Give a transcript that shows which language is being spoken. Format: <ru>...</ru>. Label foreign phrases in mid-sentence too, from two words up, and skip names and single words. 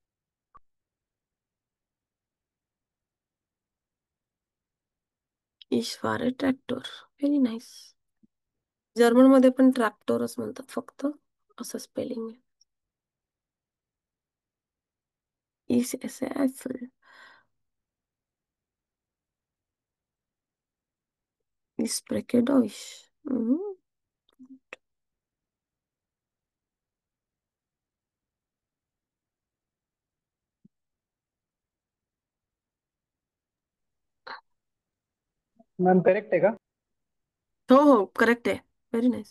<de>Ich fahre Traktor.</de> <en>very nice.</en> <mr>जर्मन मध्ये पण ट्रॅक्टरच म्हणतात फक्त, असं स्पेलिंग आहे.</mr> <de>Ich esse Apfel. Ich spreche Deutsch. Mhm.</de> <mr>मॅम करेक्ट आहे का? हो हो करेक्ट आहे.</mr> <en>very nice.</en>